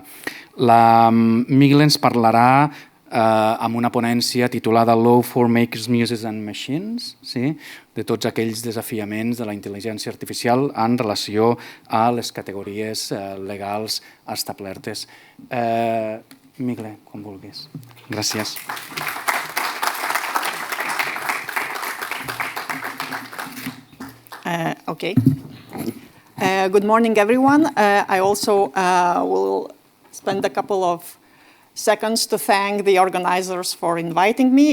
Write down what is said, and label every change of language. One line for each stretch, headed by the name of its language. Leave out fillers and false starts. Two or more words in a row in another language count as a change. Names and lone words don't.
Catalan: La Migle ens parlarà amb una ponència titulada Law for Makers, Muses and Machines, de tots aquells desafiaments de la intel·ligència artificial en relació a les categories legals establertes. Migle, quan vulguis. Gràcies.
English: Okay. Good morning, everyone. I also will spend a couple of seconds to thank the organizers for inviting me.